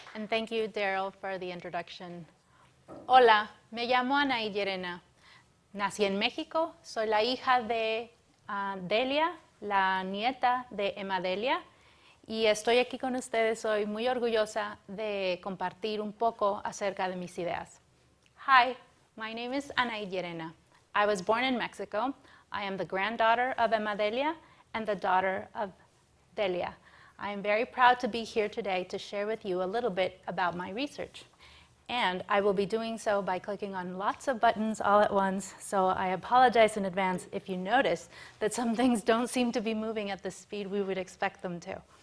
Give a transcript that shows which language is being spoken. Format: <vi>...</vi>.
<en>thank you, Daryl, for the introduction.</en> <es>Hola, me llamo Anaid Yerena. Nací en México, soy la hija de Delia, la nieta de Emma Delia, y estoy aquí con ustedes hoy muy orgullosa de compartir un poco acerca de mis ideas.</es> <en>Hi, my name is Anaid Yerena. I was born in Mexico. I am the granddaughter of Emma Delia and the daughter of Delia. I am very proud to be here today to share with you a little bit about my research. And I will be doing so by clicking on lots of buttons all at once, so I apologize in advance if you notice that some things don't seem to be moving at the speed we would expect them to.</en>